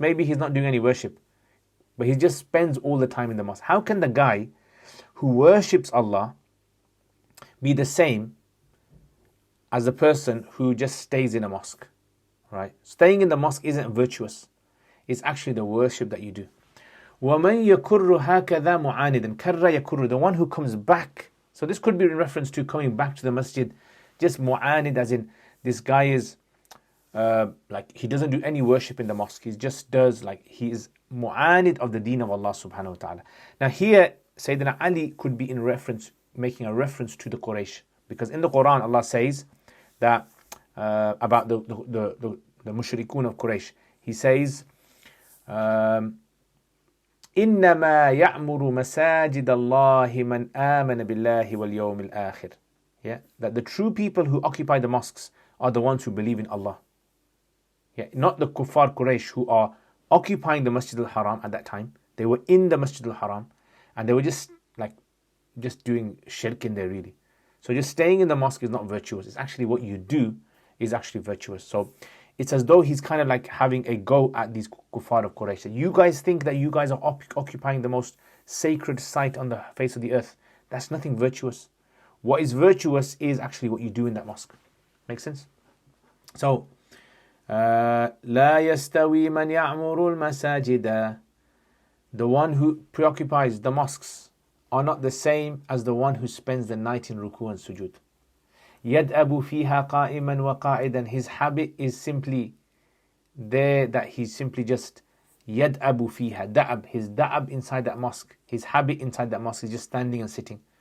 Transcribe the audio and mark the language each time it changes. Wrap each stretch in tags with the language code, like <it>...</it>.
<en>Maybe he's not doing any worship, but he just spends all the time in the mosque. How can the guy who worships Allah be the same as the person who just stays in a mosque? Right? Staying in the mosque isn't virtuous. It's actually the worship that you do.</en> <ar>وَمَنْ يَكُرُّ هَكَذَا مُعَانِدًا كَرَّ يَكُرُّ,</ar> <en>the one who comes back. So this could be in reference to coming back to the masjid. Just mu'anid, as in this guy is he doesn't do any worship in the mosque. He just does, he is mu'anid of the deen of Allah subhanahu wa ta'ala. Now here, Sayyidina Ali could be making a reference to the Quraysh. Because in the Quran, Allah says that about the mushrikun of Quraysh. He says,</en> <ar>إِنَّمَا يَعْمُرُ مَسَاجِدَ اللَّهِ مَنْ آمَنَ بِاللَّهِ وَالْيَوْمِ الْآخِرِ.</ar> <en>Yeah, that the true people who occupy the mosques are the ones who believe in Allah. Yeah, not the kuffar Quraysh who are occupying the Masjid al-Haram at that time. They were in the Masjid al-Haram and they were just doing shirk in there really. So just staying in the mosque is not virtuous. It's actually what you do is actually virtuous. So it's as though he's kind of like having a go at these kuffar of Quraysh. You guys think that you guys are occupying the most sacred site on the face of the earth. That's nothing virtuous. What is virtuous is actually what you do in that mosque. Make sense?</en> <ar>So, لا يستوي من يعمر المساجد.</ar> <en>The one who preoccupies the mosques are not the same as the one who spends the night in ruku and sujud.</en> <ar>يدأب فيها قائما وقاعدا.</ar> <en>His habit is simply there that he's simply just</en> <ar>يَدْأَبُ فِيهَا.</ar> <en>Da'ab, his da'ab inside that mosque, his habit inside that mosque is just standing and sitting.</en>